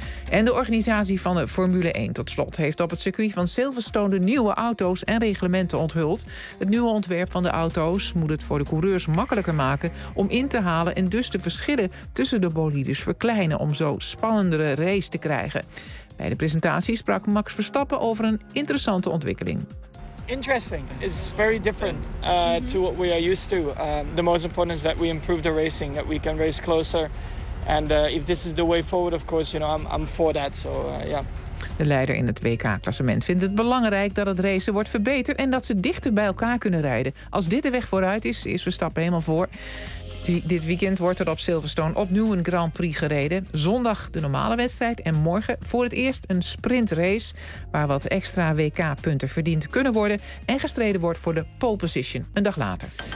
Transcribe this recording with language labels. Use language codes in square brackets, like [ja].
[nl] En de organisatie van de Formule 1 tot slot heeft op het circuit van Silverstone de nieuwe auto's en reglementen onthuld. Het nieuwe ontwerp van de auto's moet het voor de coureurs makkelijker maken om in te halen en dus de verschillen tussen de bolides verkleinen om zo spannendere race te krijgen. Bij de presentatie sprak Max Verstappen over een interessante ontwikkeling. [en] Interesting. It's very different to what we are used to. The most important is that we improve the racing, that we can race closer. And if this is the way forward, of course, you know, I'm for that. So yeah. [nl] De leider in het WK-klassement vindt het belangrijk dat het racen wordt verbeterd en dat ze dichter bij elkaar kunnen rijden. Als dit de weg vooruit is, is Verstappen helemaal voor. Dit weekend wordt er op Silverstone opnieuw een Grand Prix gereden. Zondag de normale wedstrijd en morgen voor het eerst een sprintrace waar wat extra WK-punten verdiend kunnen worden en gestreden wordt voor de pole position een dag later.